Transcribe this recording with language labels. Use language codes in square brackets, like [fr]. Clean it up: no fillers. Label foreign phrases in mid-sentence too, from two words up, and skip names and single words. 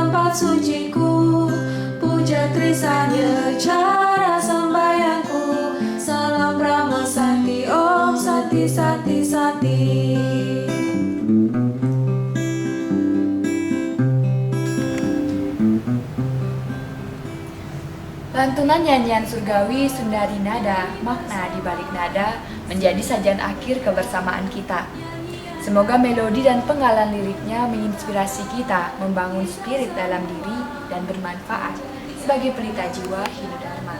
[id] tempat suciku, puja Trisanya cara sembahyangku, salam Brahma Sakti, Om Sakti Sakti Sakti. Lantunan nyanyian surgawi Sundari Nada, makna di balik nada, menjadi sajian akhir kebersamaan kita. Semoga melodi dan penggalan liriknya menginspirasi kita membangun spirit dalam diri dan bermanfaat sebagai pelita jiwa Hindu-Dharma.